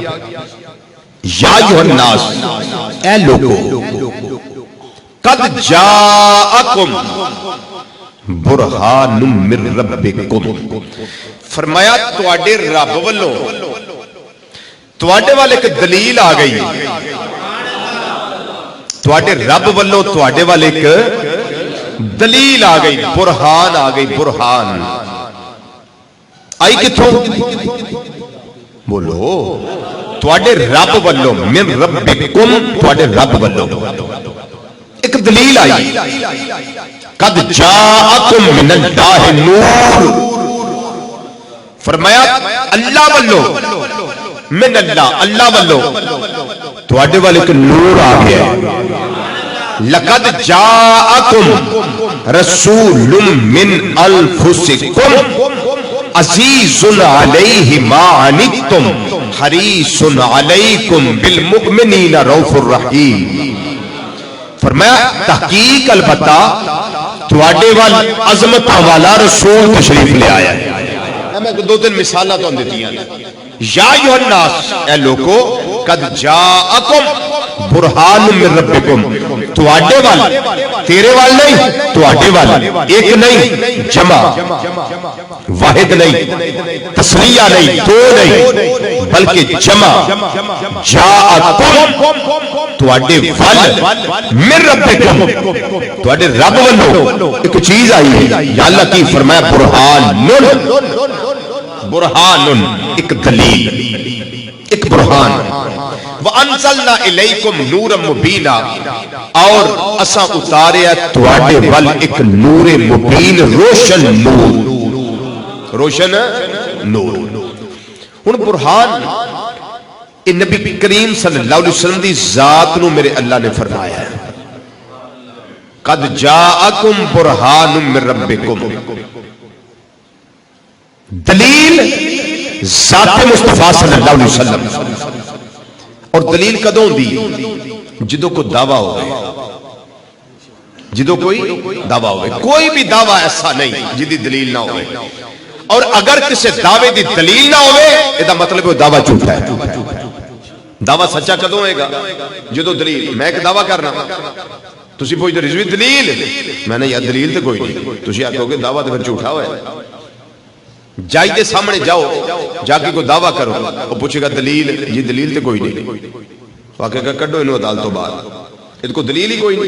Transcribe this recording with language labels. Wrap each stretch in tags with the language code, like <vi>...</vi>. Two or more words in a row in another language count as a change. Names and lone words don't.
<ar>یا ایوہ الناس،</ar> <pa>اے لوگو،</pa> <ar>قد جاءکم، برہان من ربکم،</ar> <pa>فرمایا تواڈے رب والوں تواڈے والے ایک دلیل آ گئی، تواڈے رب والوں تواڈے والے ایک دلیل آ گئی، برہان آ گئی، برہان آئی کتھوں؟ بولو تواڈے رب والوں،</pa> <ar>من ربکم</ar> <pa>تواڈے رب والوں ایک دلیل آئی،</pa> <ar>قد جاءکم من اللہ نور،</ar> <pa>فرمایا اللہ والوں،</pa> <ar>من اللہ</ar> <pa>اللہ والوں تواڈے والے ایک نور آ گیا،</pa> <ar>لقد جاءکم رسول من انفسکم عزیز علیہ ما عنتم حریص علیکم بالمؤمنین رؤوف الرحیم،</ar> <pa>فرمایا تحقیق البتہ تواڈے وال عظمتاں والا رسول تشریف لے آیا ہے۔ میں دو تین مثالاں تو دیتی ہیں،</pa> <ar>یا ایھا الناس</ar> <pa>اے لوگو</pa> <ar>قد جاءکم برہان من ربکم،</ar> <pa>تواڈے وال تیرے وال نہیں، تواڈے وال ایک نہیں، جمع واحد نہیں، تسنیہ نہیں، دو نہیں، بلکہ جمع جاءکم تواڈے وال</pa> <ar>من ربکم</ar> <pa>تواڈے رب والوں ایک چیز آئی ہے، یا اللہ کی فرمایا برہان، برہان ایک دلیل، ایک برہان،</pa> <ar>وَأَنزَلْنَا إِلَيْكُمْ نُورًا مُبِينًا،</ar> <pa>اور اساں اتاریا تواڈے ول ایک نور مبین، روشن نور، روشن نور۔ ہن برہان اے نبی کریم صلی اللہ علیہ وسلم دی ذات نو میرے اللہ نے فرمایا ہے،</pa> <ar>قد جاءکم برہان من ربکم،</ar> <pa>دلیل ذات مصطفیٰ صلی اللہ علیہ وسلم، اور دلیل کدوں دی جدوں کو دعویٰ ہوئے، جدوں کوئی دعویٰ ہوئے، کوئی بھی دعویٰ ایسا نہیں جدی دلیل نہ ہوئے، اور اگر کسی دعوے دی دلیل نہ ہوئے یہ مطلب وہ دعویٰ جھوٹا ہے۔ دعویٰ سچا کدوں ہوئے گا جدوں دلیل، میں ایک دعویٰ کرنا تسی پوچھتے رضوی دلیل، میں نے یا دلیل تو کوئی نہیں، تسی آکھو گے دعویٰ تو پھر جھوٹا ہوئے، جائیے سامنے جاؤ جا کے کوئی دعویٰ کرو، وہ پوچھے گا دلیل، یہ دلیل تو کوئی نہیں، واقعہ کہ کڈو انہوں عدالتوں بعد، یہ کو دلیل ہی کوئی نہیں۔</pa>